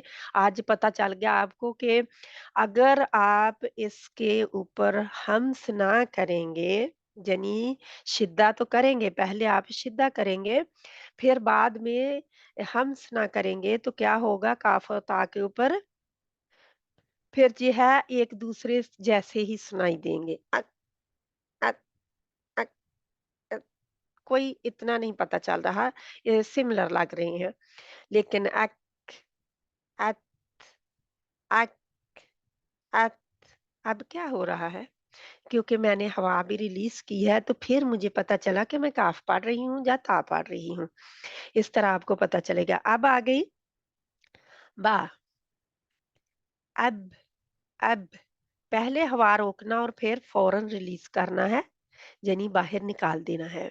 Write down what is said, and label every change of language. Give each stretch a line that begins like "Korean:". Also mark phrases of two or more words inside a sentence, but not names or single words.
Hindi: आज पता चल गया आपको कि अगर आप इसके ऊपर हम्स ना करेंगे, यानी शिद्दा तो करेंगे, पहले आप शिद्दा करेंगे, फिर बाद में हम्स ना करेंगे तो क्या होगा, काफ और ता के ऊपर फिर जो है एक दूसरे जैसे ही सुनाई देंगे। अक, अक, अक, कोई इतना नहीं पता चल रहा, ये सिमिलर लग रही हैं, लेकिन अक, अत, अक, अत, अब क्या हो रहा है? क्योंकि मैंने हवा भी रिलीज़ की है, तो फिर मुझे पता चला कि मैं काफ़ पढ़ रही हूँ या ता पढ़ रही हूँ। इस तरह आपको पता चलेगा। अब आ गई बा, अब, अब, पहले हवा रोकना और फिर फ़ौरन रिलीज़ करना है, यानी बाहर निकाल देना है।